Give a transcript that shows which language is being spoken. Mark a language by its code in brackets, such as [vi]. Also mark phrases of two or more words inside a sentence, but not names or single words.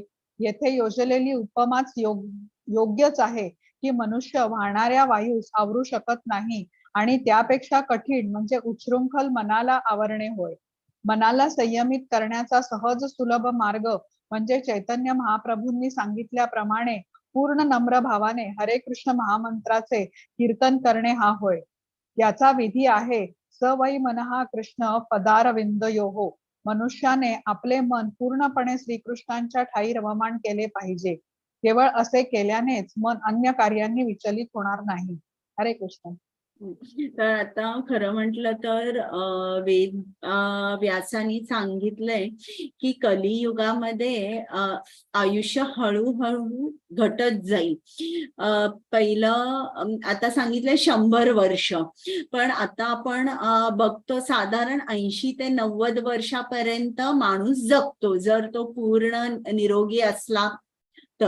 [mr] येथे योजलेली उपमाच योग्यच आहे की मनुष्य वाहणाऱ्या वायूस आवरू शकत नाही आणि त्यापेक्षा कठीण म्हणजे उच्छृंखल मनाला आवरणे होय. मनाला संयमित करण्याचा सहज सुलभ मार्ग म्हणजे चैतन्य महाप्रभूंनी सांगितल्याप्रमाणे पूर्ण नम्र भावाने हरे कृष्ण महामंत्राचे कीर्तन करणे हा होय. याचा विधी आहे [sa] स वै मनः कृष्ण पदारविंदयोः. [mr] मनुष्याने आपले मन पूर्णपणे श्रीकृष्णांच्या ठायी रममाण केले पाहिजे. केवळ असे केल्यानेच मन अन्य कार्यांनी विचलित होणार नाही. हरे कृष्ण. तर आता खरं म्हटलं तर वेद व्यासानी सांगितलंय की कलियुगामध्ये आयुष्य हळूहळू घटत जाईल. पहिलं आता सांगितलंय 100 वर्ष, पण आता आपण बघतो साधारण 80 ते 90 वर्षापर्यंत माणूस जगतो जर तो पूर्ण निरोगी असला तर.